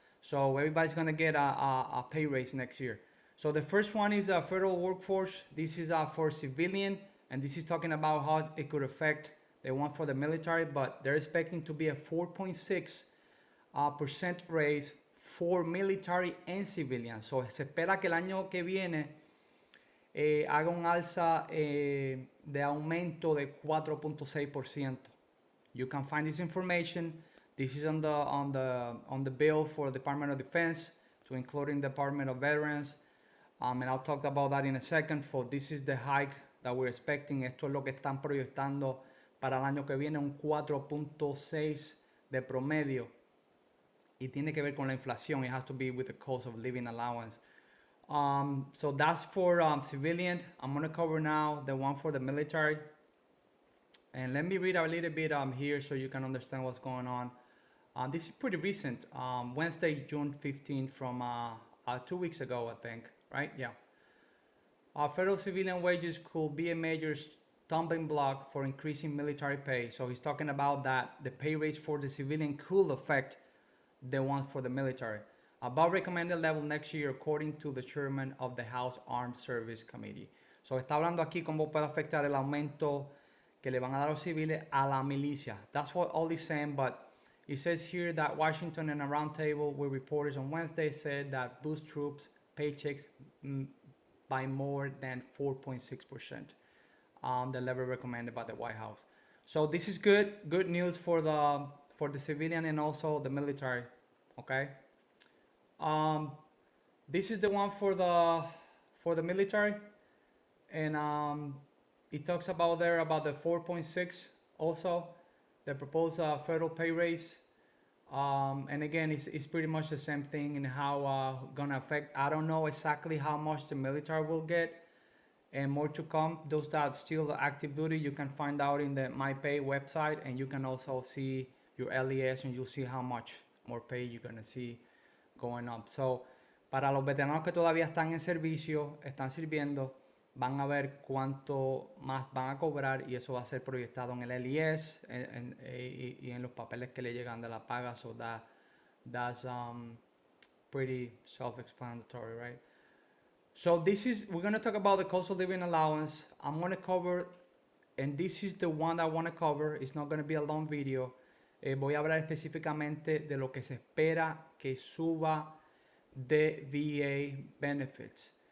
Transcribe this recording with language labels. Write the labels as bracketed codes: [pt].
[en] So everybody's going to get a pay raise next year. So the first one is a federal workforce. This is for civilian, and this is talking about how it could affect the one for the military, but they're expecting to be a 4.6% raise for military and civilian. [es] So se espera que el año que viene haga un alza de aumento de 4.6%. [en] You can find this information. This is on the bill for the Department of Defense to including Department of Veterans, and I'll talk about that in a second. For this is the hike that we're expecting. [es] Esto es lo que están proyectando para el año que viene, un 4.6 de promedio, y tiene que ver con la inflación. [en] It has to be with the cost of living allowance. So that's for civilian. I'm going to cover now the one for the military. And let me read a little bit here so you can understand what's going on. This is pretty recent, Wednesday, June 15th, from 2 weeks ago, I think, right? Yeah. Federal civilian wages could be a major stumbling block for increasing military pay. So he's talking about that the pay raise for the civilian could affect the one for the military. Above recommended level next year, according to the chairman of the House Armed Service Committee. [es] So está hablando aquí cómo puede afectar el aumento que le van a dar a los civiles a la milicia. [en] That's what all he's saying, but it says here that Washington in a roundtable with reporters on Wednesday said that boost troops paychecks by more than 4.6%, the level recommended by the White House. So this is good news for the civilian and also the military. Okay. This is the one for the military, and it talks about there about the 4.6 also, the proposed federal pay raise. And again, it's pretty much the same thing in how gonna affect. I don't know exactly how much the military will get, and more to come. Those that still active duty, you can find out in the My Pay website, and you can also see your LES, and you'll see how much more pay you're gonna see going up. [es] So, para los veteranos que todavía están en servicio, están sirviendo, van a ver cuánto más van a cobrar, y eso va a ser proyectado en el LES y en los papeles que le llegan de la paga. [en] So that's pretty self-explanatory, right? So we're going to talk about the cost of living allowance. I'm going to cover, and this is the one I want to cover. It's not going to be a long video. [es] Voy a hablar específicamente de lo que se espera que suba de VA benefits.